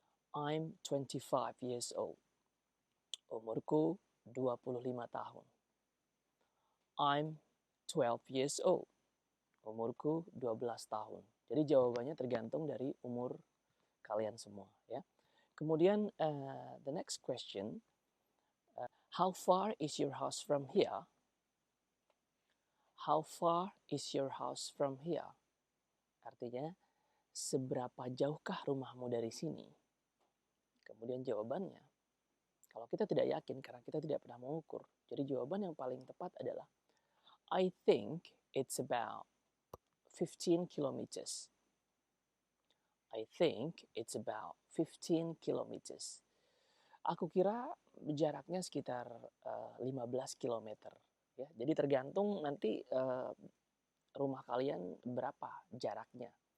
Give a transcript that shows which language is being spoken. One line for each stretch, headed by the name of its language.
English: I'm 25 years old.
Indonesian: Umurku 25 tahun.
English: I'm 12 years old.
Indonesian: Umurku 12 tahun. Jadi jawabannya tergantung dari umur kalian semua ya. Kemudian
English: the next question, how far is your house from here? How far is your house from here?
Indonesian: Artinya seberapa jauhkah rumahmu dari sini? Kemudian jawabannya, kalau kita tidak yakin karena kita tidak pernah mengukur, jadi jawaban yang paling tepat adalah
English: I think it's about 15 kilometers. I think it's about 15 kilometers.
Indonesian: Aku kira jaraknya sekitar 15 kilometer. Ya, jadi tergantung nanti rumah kalian berapa jaraknya.